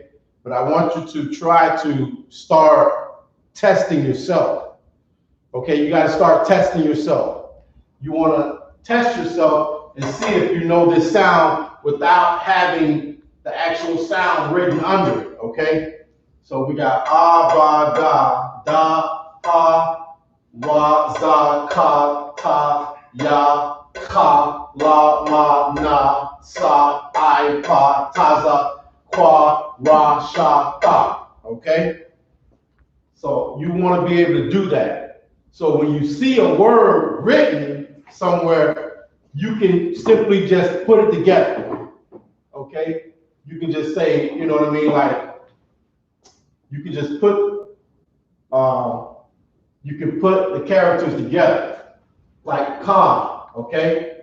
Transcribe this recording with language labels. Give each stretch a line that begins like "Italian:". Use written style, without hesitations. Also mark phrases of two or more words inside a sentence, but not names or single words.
English: But I want you to try to start testing yourself, okay? You gotta start testing yourself. You wanna test yourself and see if you know this sound without having the actual sound written under it, okay? So we got ba, da, ha, wa, za, ka, ta, ya, ka, la, ma, na, sa, I, pa, taza, kwa, ra, sha, ta, okay? So you want to be able to do that. So when you see a word written somewhere, you can simply just put it together, okay? You can just say, you know what I mean, like, you can just put, you can put the characters together, like Khan, okay?